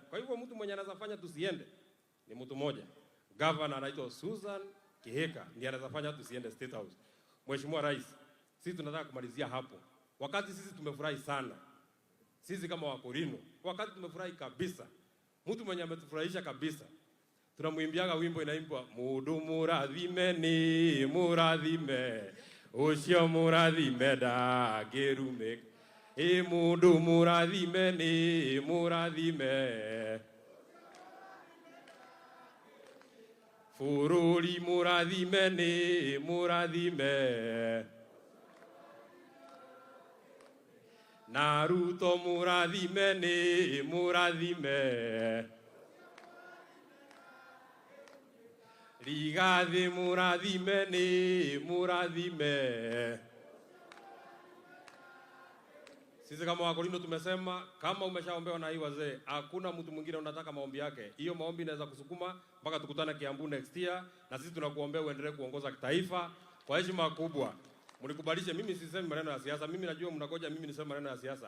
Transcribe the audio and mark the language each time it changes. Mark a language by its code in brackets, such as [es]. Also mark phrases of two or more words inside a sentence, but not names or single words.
[sw] Kwa hivyo mtu mwenye anaweza fanya tusiende ni mtu mmoja. Governor anaitwa Susan Kihika ndiye anaweza fanya tusiende State House. Mheshimiwa Rais, sisi tunataka kumalizia hapo. Wakati sisi tumefurahi sana. Sisi kama Wakorino, wakati tumefurahi kabisa. Mtu mwenye ametufurahisha kabisa. Tunamuimbiaga wimbo inaimbwa [ki] Mudu murathime ni murathime ucio murathime ndagirume. Mudu murathime ni murathime Fururi murathime ni murathime na Ruto murathime ni murathime Rigathi murathime ni murathime. [sw] Sisi kama Wakorino tumesema kama umeshaombewa na hii wazee, hakuna mtu mwingine unataka maombi yake. Hiyo maombi inaweza kusukuma mpaka tukutane Kiambu [en] next year, [sw] na sisi tunakuombea uendelee kuongoza kitaifa kwa heshima kubwa. Mnikubalishe, mimi sisemi maneno ya siasa. Mimi najua mnagoja mimi niseme maneno ya siasa.